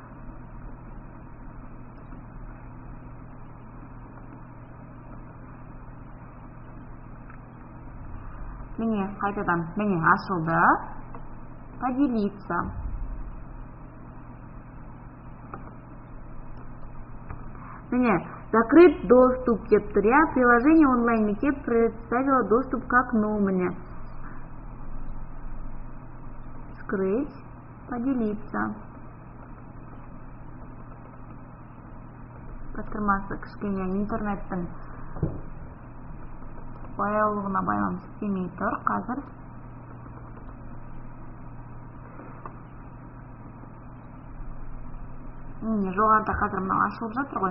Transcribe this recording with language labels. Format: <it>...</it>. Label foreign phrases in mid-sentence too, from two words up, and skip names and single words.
<kk>Міне, қайтадан, міне ашылды.</kk> <ru>Поделиться.</ru> <kk>міне</kk> <ru>закрыт доступ</ru> <kk>деп тұр, иә.</kk> <ru>Приложение онлайн мектеп представило доступ к окну, міне. Скрыть, поделиться.</ru> <kk>Батырмасы кішкене интернеттің баяулығына байланысты істемей тұр қазір. Міне жоғарыда қазір мынау ашылып жатыр ғой.</kk>